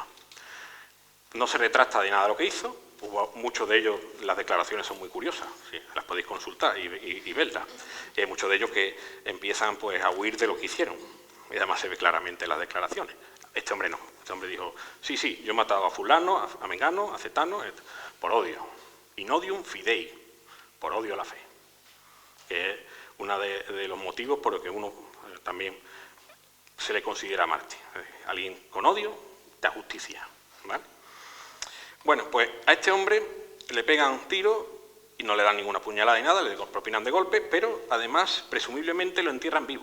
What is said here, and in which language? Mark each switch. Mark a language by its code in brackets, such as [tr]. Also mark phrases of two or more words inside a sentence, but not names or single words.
[es] No se retracta de nada de lo que hizo. Muchos de ellos, las declaraciones son muy curiosas, ¿sí? Las podéis consultar y verlas. Y hay muchos de ellos que empiezan pues, a huir de lo que hicieron, y además se ve claramente en las declaraciones. Este hombre no, Este hombre dijo, sí, sí, yo he matado a fulano, a mengano, a cetano, por odio. [la] In odium fidei, [es] por odio a la fe. Que es uno de los motivos por los que uno también se le considera mártir. Alguien con odio da justicia, ¿vale? Bueno, pues a este hombre le pegan un tiro y no le dan ninguna puñalada ni nada, le propinan de golpe, pero además, presumiblemente, lo entierran vivo.